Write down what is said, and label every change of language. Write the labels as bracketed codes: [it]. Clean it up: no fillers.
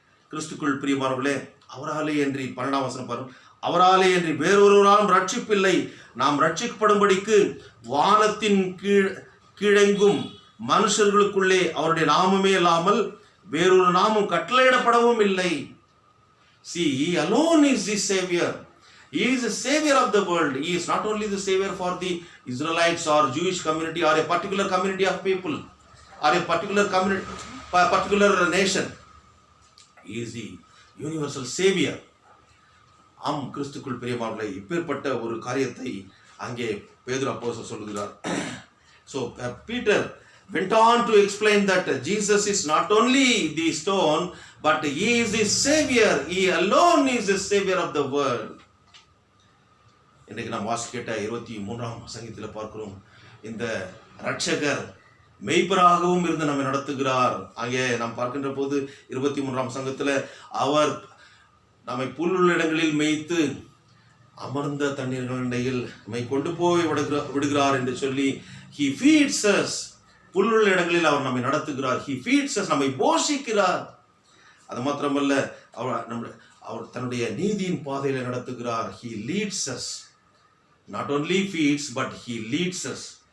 [ta] கிறிஸ்துக்குள் பிரியமானவர்களே, அவராலே என்று 12ஆம் வசனம் பாருங்கள், அவராலே என்று வேறொருவராலும் ரட்சிப்பில்லை, நாம் ரட்சிக்கப்படும்படிக்கு வானத்தின் கீழெங்கும் மனுஷர்களுக்குள்ளே அவருடைய நாமமே இல்லாமல் வேறொரு நாமம் கட்டளையிடப்படவும் இல்லை. [en] See, he alone is the savior. He is the savior of the world. He is not only the savior for the Israelites or Jewish community or a particular community of people or a particular nation. He is the universal savior. [ta] ஆம், கிறிஸ்துக்குள் பிரியமானவர்களே, இப்பேற்பட்ட ஒரு காரியத்தை அங்கே பேதுரு அப்போஸ்தலன் சொல்கிறார். [en] So Peter went on to explain that Jesus is not only the stone, but he is the savior. He alone is the savior of the world. [ta] இன்றைக்கு நாம் வாசிக்கிட்ட 23ஆம் சங்கீதத்தில் பார்க்கிறோம், இந்த ரட்சகர் மெய்ப்பராகவும் இருந்து நம்மை நடத்துகிறார். அங்கே நாம் பார்க்கின்ற போது 23ஆம் சங்கத்தில் அவர் நம்மை புல்லுள்ள இடங்களில் மேய்த்து அமர்ந்த தண்ணீர்களிடையில் நம்மை கொண்டு போய் விடுகிறார் என்று சொல்லி [en] he feeds us. [ta] புல்லுள்ள இடங்களில் அவர் நம்மை நடத்துகிறார். [en] he feeds us, [ta] நம்மை போஷிக்கிறார். அது மாத்திரமல்ல, அவர் தன்னுடைய நீதியின் பாதையில நடத்துகிறார். [en] he leads us, not only feeds but he leads us.